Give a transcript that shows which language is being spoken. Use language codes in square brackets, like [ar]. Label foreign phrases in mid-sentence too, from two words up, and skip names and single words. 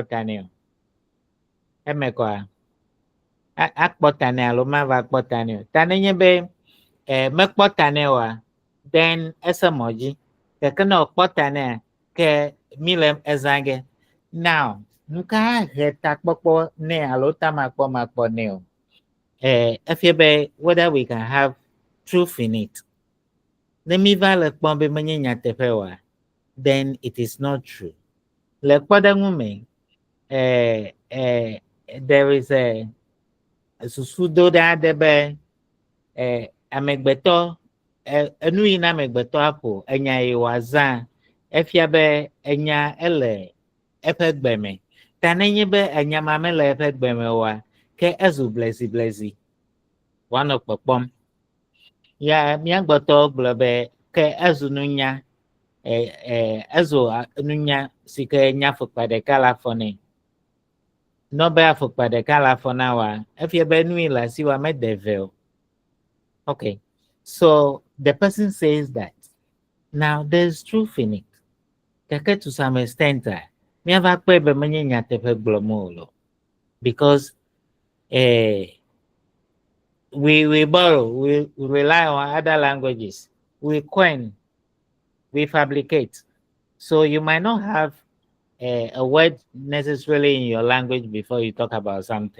[ee] ta nɛ o eme kɔa akpɔ ta nɛ alo mava kpɔ ta nɛ o ta nenye be mekpɔ ta nɛ oa then ese mɔ dzi keke ne wòkpɔ ta nɛa ke mi le ezã ge now nuka he takpɔkpɔ nɛ alo ta makpɔ nɛ o efie be [en] whether we can have truth in it. [ee] Ne mi va le kpɔm be menye nyateƒe oa [en] then it is not true. [ee] Le kpɔɖeŋu me [en] there is a [ee] susudoɖe aɖe be amegbetɔ enu yi na amegbetɔ aƒo enya yi wòazã efia be enya ele eƒe gbe me ta nenye be enya ma mele eƒe gbe me oa ke ezu bleziblezi woanɔ kpɔkpɔm ya míagbɔtɔwo gblɔ be ke ezu nunya ezu nunya si ke nya afɔkpa ɖeka le afɔ nɛ nɔ be afɔkpa ɖeka le afɔ na wa efia be nu yi le asi wa mede ve o. [en] Okay, so the person says that now there's truth in it keke to some extent [ee] míava kpɔe be menye nyateƒe gblɔm o lo [en] because we borrow, we rely on other languages, we coin, we fabricate. So you might not have a word necessarily in your language before you talk about something.